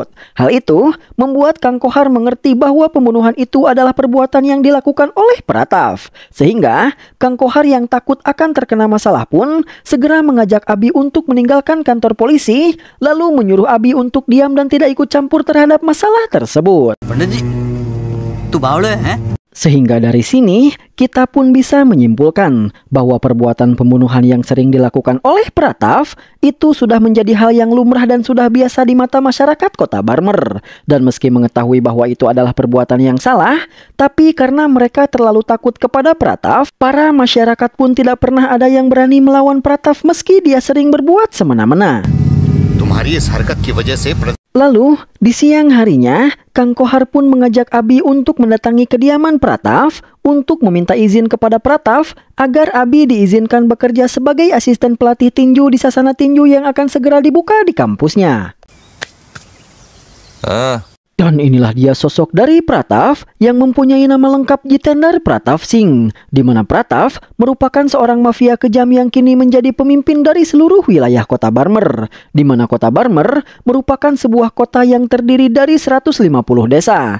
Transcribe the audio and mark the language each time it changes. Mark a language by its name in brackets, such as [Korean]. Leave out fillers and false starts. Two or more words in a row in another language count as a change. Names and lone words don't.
[Indonesian] Hal itu membuat Kang Kohar mengerti bahwa pembunuhan itu adalah perbuatan yang dilakukan oleh Pratap. Sehingga Kang Kohar yang takut akan terkena masalah pun segera mengajak Abi untuk meninggalkan kantor polisi, lalu menyuruh Abi untuk diam dan tidak ikut campur terhadap masalah tersebut. [Hindi] पंडित जी तू बावड़े हैं? [Indonesian] Sehingga dari sini, kita pun bisa menyimpulkan bahwa perbuatan pembunuhan yang sering dilakukan oleh Pratap itu sudah menjadi hal yang lumrah dan sudah biasa di mata masyarakat Kota Barmer. Dan meski mengetahui bahwa itu adalah perbuatan yang salah, tapi karena mereka terlalu takut kepada Pratap, para masyarakat pun tidak pernah ada yang berani melawan Pratap meski dia sering berbuat semena-mena. [Hindi] तुम्हारी इस हरकत की वजह से [Indonesian] Lalu, di siang harinya, Kang Kohar pun mengajak Abi untuk mendatangi kediaman Pratap untuk meminta izin kepada Pratap agar Abi diizinkan bekerja sebagai asisten pelatih tinju di sasana tinju yang akan segera dibuka di kampusnya. Dan inilah dia sosok dari Pratap yang mempunyai nama lengkap Jitendra Pratap Singh, di mana Pratap merupakan seorang mafia kejam yang kini menjadi pemimpin dari seluruh wilayah Kota Barmer, di mana Kota Barmer merupakan sebuah kota yang terdiri dari 150 desa.